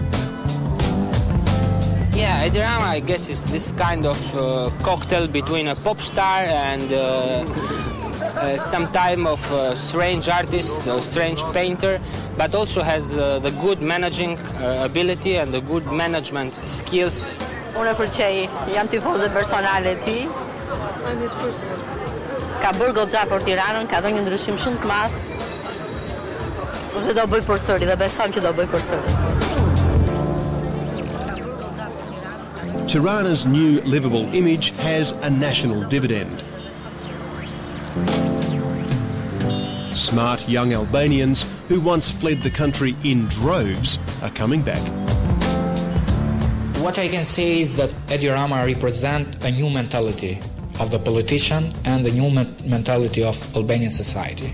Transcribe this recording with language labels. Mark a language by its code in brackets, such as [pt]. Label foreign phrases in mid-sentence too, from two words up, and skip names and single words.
[en] Yeah, Edi Rama, I guess, is this kind of cocktail between a pop star and some type of strange artist, a strange painter, but also has the good managing ability and the good management skills. [sq] Unë e përqej, jam tifoze personale e tij. [en] I'm his personal. [sq] Ka bërë goxha për Tiranën, ka dhënë një ndryshim shumë të madh. Dhe do bëj përsëri, dhe besoj që do bëj përsëri. [en] Tirana's new livable image has a national dividend. Smart young Albanians who once fled the country in droves are coming back. What I can say is that Edi Rama represents a new mentality of the politician and the new mentality of Albanian society.